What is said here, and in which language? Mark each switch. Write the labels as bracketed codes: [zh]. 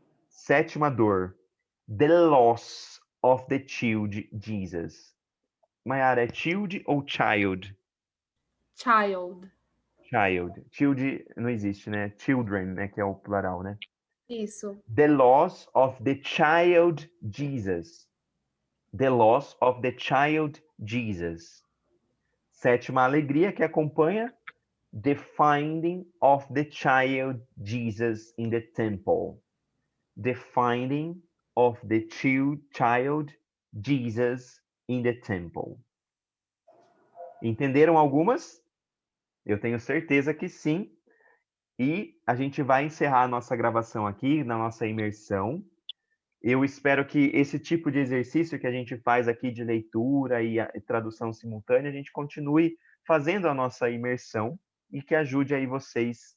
[pt] Sétima dor. [en] The loss of the child Jesus. [pt] Mayara, é child ou child? [en] Child. [pt] Child. Child não existe, né? Children, né? Que é o plural, né? Isso. [en] The loss of the child Jesus. The loss of the child Jesus. [pt] Sétima alegria que acompanha. [en] The finding of the child Jesus in the temple. The finding of the child Jesus in the temple. [pt] Entenderam algumas? Eu tenho certeza que sim. E a gente vai encerrar a nossa gravação aqui, na nossa imersão. Eu espero que esse tipo de exercício que a gente faz aqui de leitura e tradução simultânea, a gente continue fazendo a nossa imersão e que ajude aí vocês.